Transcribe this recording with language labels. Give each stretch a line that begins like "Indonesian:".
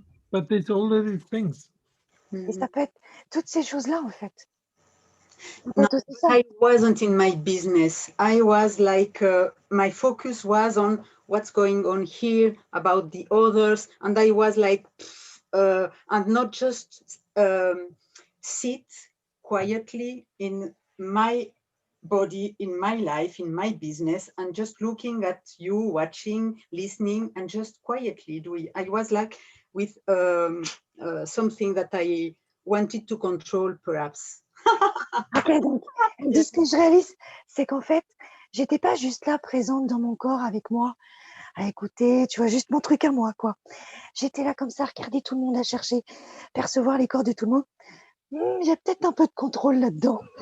English: But there's all of these things.
French: Et ça peut être toutes ces choses-là, en fait. Ça peut
English: No,
French: être aussi ça.
English: I wasn't in my business. I was like, my focus was on what's going on here, about the others. And I was like, and not just sit quietly in my body, in my life, in my business, and just looking at you, watching, listening, and just quietly doing. I was like with something that I wanted to control, perhaps.
French: Ok, donc, elle dit ce que je réalise, c'est qu'en fait, j'étais pas juste là, présente dans mon corps avec moi, à écouter, tu vois, juste mon truc à moi, quoi. J'étais là comme ça, à regarder tout le monde, à chercher, percevoir les corps de tout le monde. Il y a peut-être un peu de contrôle là-dedans.